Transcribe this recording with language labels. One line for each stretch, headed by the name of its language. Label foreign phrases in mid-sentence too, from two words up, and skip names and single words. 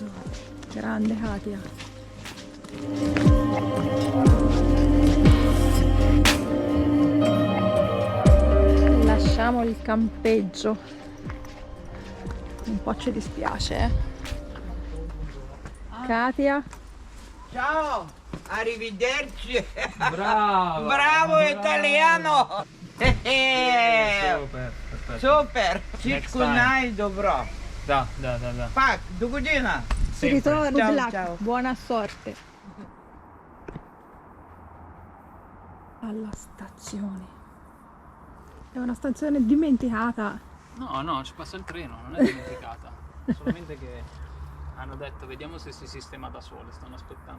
Italian: Grande Katia. Lasciamo il campeggio. Un po' ci dispiace, Katia. Ciao, arrivederci. Bravo! Bravo italiano. Super, perfetto.
Bulgarian: Супер. Всичко time. най-добро. Da. Пак, до година.
Italian: Si ritorna, Ciao,
English: good luck.
Italian: ciao. Buona sorte. Alla stazione. È una stazione dimenticata. No, ci passa il treno, non è dimenticata. Solamente che hanno detto vediamo se si sistema da sole, stanno aspettando.